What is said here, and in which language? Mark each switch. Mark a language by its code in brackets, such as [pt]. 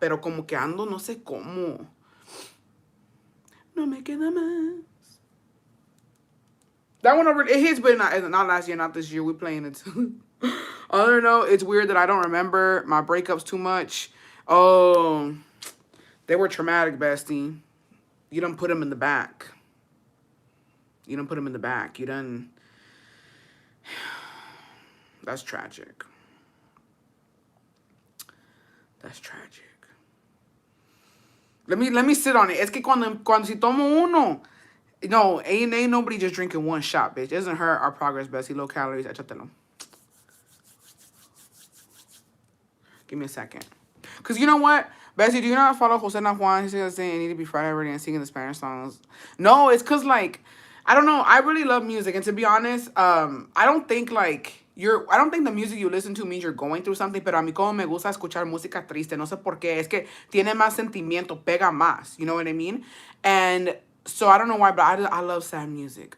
[es] Pero como que ando, no sé cómo. No me queda más. [en] That one over, it hits, but not last year, not this year. We playing it too. Other note, it's weird that I don't remember my breakups too much. Oh, they were traumatic, bestie. You done put them in the back. You done put them in the back. You done... That's tragic. That's tragic. Let me sit on it. [es] Es que cuando si tomo uno... [en] No, ain't nobody just drinking one shot, bitch. It doesn't hurt our progress, bestie. Low calories. [es] Échatelo. [en] Give me a second. Because you know what? Bessie, do you not follow Jose San Juan? He's saying I need to be Friday already and singing the Spanish songs. No, it's because, like, I don't know. I really love music. And to be honest, I don't think, like, I don't think the music you listen to means you're going through something. [es] Pero a mí como me gusta escuchar música triste. No sé por qué. Es que tiene más sentimiento. Pega más. [en] You know what I mean? And... So I don't know why, but I love sad music.